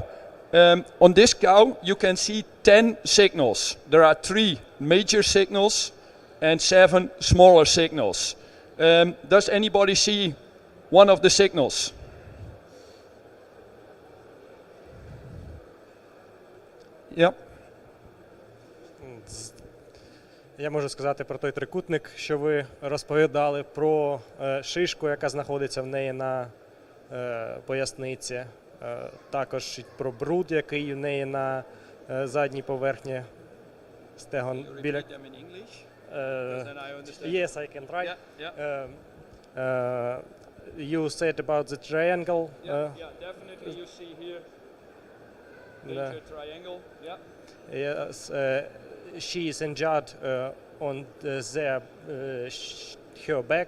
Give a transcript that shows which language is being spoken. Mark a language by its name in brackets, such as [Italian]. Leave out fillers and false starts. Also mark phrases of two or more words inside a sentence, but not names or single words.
[English] On this cow you can see 10 signals. There are 3 major signals and 7 smaller signals. Does anybody see one of the signals? Yeah. [Ukrainian] Я можу сказати про той трикутник, що ви розповідали, про шишку, яка знаходиться в неї на поясниці, також про бруд, який в неї на задній поверхні стегон біля. [English] Yes, I can try. You said about the triangle. Yeah, definitely you see here major triangle. Yeah. Yes, she is injured on her back.